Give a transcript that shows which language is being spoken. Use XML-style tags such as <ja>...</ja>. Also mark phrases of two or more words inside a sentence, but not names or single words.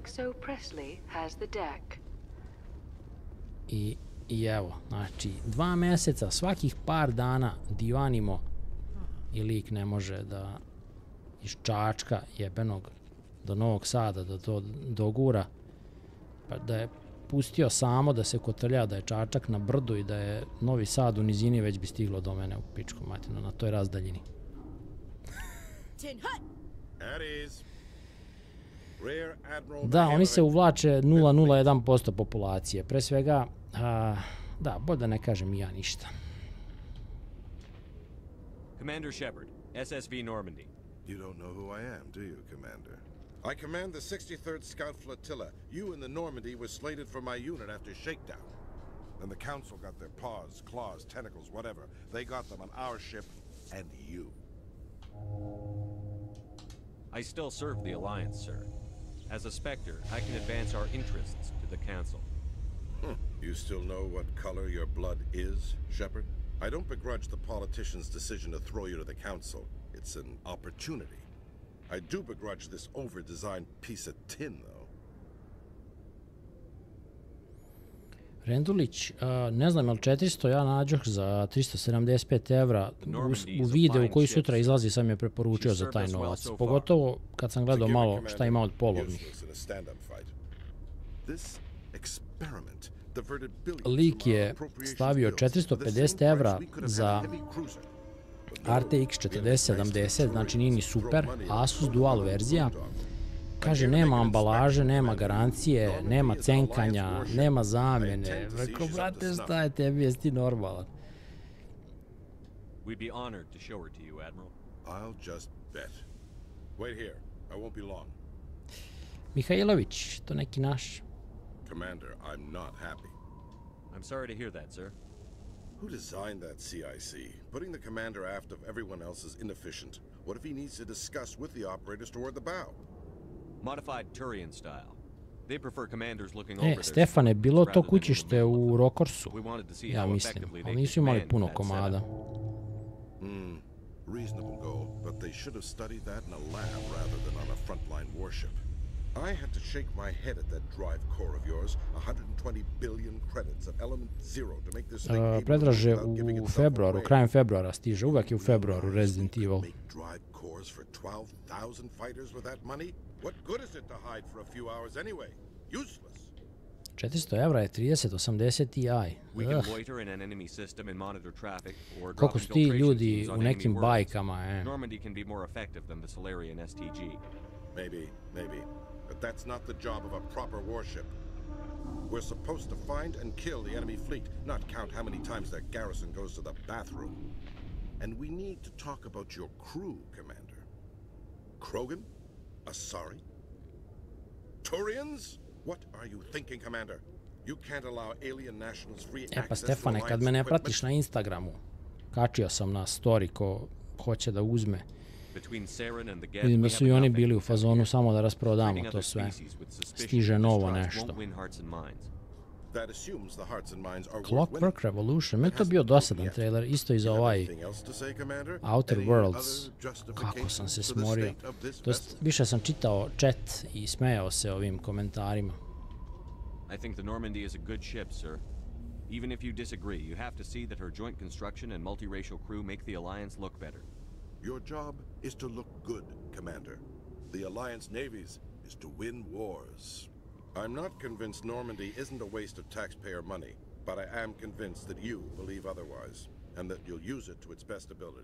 <sr>I evo, znači 2 mjeseca, svakih par dana divanimo i lik ne može da iz Čačka jebenog do Novog Sada da to dogura, pa da je pustio samo da se kotrlja, da je Čačak na brdu i da je Novi Sad u nizini, već bi stiglo do mene u pičku matinu na toj razdaljini. Da, oni se uvlače 0,01% populacije. Pre svega, da, bolje da ne kažem i ja ništa.</sr> <en>Commander Shepard, SSV Normandy. You don't know who I am, do you, Commander? I command the 63rd Scout Flotilla. You and the Normandy were slated for my unit after shakedown. Then the Council got their paws, claws, tentacles, whatever. They got them on our ship and you. I still serve the Alliance, sir. As a Spectre, I can advance our interests to the Council. You still know what color your blood is, Shepard? I don't begrudge the politician's decision to throw you to the council. It's an opportunity. I do begrudge this over-designed piece of tin, though.</en> <sr>Rendulić, ne znam, je li 400 ja nađoh za 375 evra u videu koji sutra izlazi, sam je preporučio za taj novac. Pogotovo kad sam gledao malo šta ima od polovnih. Lik je stavio 450 evra za RTX 4070, znači nije ni super, Asus dual verzija. Kaže, nema ambalaže, nema garancije, nema cenkanja, nema zamjene. Rekao, brate, šta je tebi, jesi ti normalan?</sr> <en>We'd be honored to show her to you, Admiral. I'll just bet. Wait here. I won't be long.</en> <sr>Mihajlović, to neki naš.</sr> <en>Commander, I'm not happy. I'm sorry to hear that, sir. Who designed that CIC? Putting the commander aft of everyone else is inefficient. What if he needs to discuss with the operators toward the bow? Modified Turian style. They prefer commanders looking over their</en> <sr>Stefane, bilo to</sr> <en>rather than</en> <sr>kućište</sr> <en>removing</en> <sr>u</sr> <en>them.</en> <sr>Rokorsu,</sr> <en>We wanted to see</en> <sr>ja</sr> <en>how</en> <sr>mislim,</sr> <en>effectively</en> <sr>ali</sr> <en>they</en> <sr>nisu</sr> <en>could</en> <sr>imali</sr> <en>command</en> <sr>puno</sr> <en>that</en> <sr>komada.</sr> <en>setup. Reasonable goal, but they should have studied that in a lab rather than on a frontline warship. I had to shake my head at that drive core of yours. 120 billion credits of element zero to make this thing able to</en> <sr>Predraže</sr> <en>without giving</en> <sr>u</sr> <en>itself</en> <sr>februaru,</sr> <en>away.</en> <sr>krajem februara stiže, uvek je u februaru Resident Evil.</sr> <en>Make drive cores for 12,000 fighters with that money? What good is it to hide for a few hours anyway? Useless.</en> <sr>400 evra je 3080 Ti.</sr> <en>We can loiter in an enemy system and monitor traffic or drop</en> <sr>Koliko su ti</sr> <en>infiltration</en> <sr>ljudi</sr> <en>teams on</en> <sr>u</sr> <en>enemy</en> <sr>nekim</sr> <en>worlds.</en> <sr>bajkama,</sr> <en>Normandy can be more effective than the Solarian STG. Maybe. But that's not the job of a proper warship. We're supposed to find and kill the enemy fleet, not count how many times their garrison goes to the bathroom. And we need to talk about your crew, Commander. Krogan? Asari? Turians? What are you thinking, Commander? You can't allow alien nationals free</en> <sr>Pa</sr> <en>access to</en> <sr>Stefane, kad</sr> <en>Alliance</en> <sr>me ne</sr> <en>equipment.</en> <sr>pratiš na Instagramu, kačio sam na story ko hoće da uzme.</sr> <en>Between Saren and the Geth,</en> <sr>Vidim da</sr> <en>we</en> <sr>su</sr> <en>have</en> <sr>i oni</sr> <en>nothing</en> <sr>bili u</sr> <en>to</en> <sr>fazonu samo da rasprodamo</sr> <en>Treating</en> <sr>to</sr> <en>other</en> <sr>sve.</sr> <en>species with suspicion</en> <sr>Stiže</sr> <en>and</en> <sr>novo</sr> <en>distrust</en> <sr>nešto.</sr> <en>won't win hearts and minds. That assumes the hearts and minds are worth</en> <sr>Clockwork</sr> <en>winning.</en> <sr>Revolution, meni je to bio dosadan trailer, isto i za ovaj</sr> <en>Anything else to say, Commander?</en> <sr>Outer</sr> <en>Any</en> <sr>Worlds.</sr> <en>other justification</en> <sr>Kako sam se</sr> <en>for the</en> <sr>smorio.</sr> <en>state of this</en> <sr>To jest,</sr> <en>vessel?</en> <sr>više sam čitao chat i smejao se ovim komentarima.</sr> <en>I think the Normandy is a good ship, sir. Even if you disagree, you have to see that her joint construction and multiracial crew make the Alliance look better. Your job is to look good, Commander. The Alliance navies is to win wars. I'm not convinced Normandy isn't a waste of taxpayer money, but I am convinced that you believe otherwise, and that you'll use it to its best ability.</en>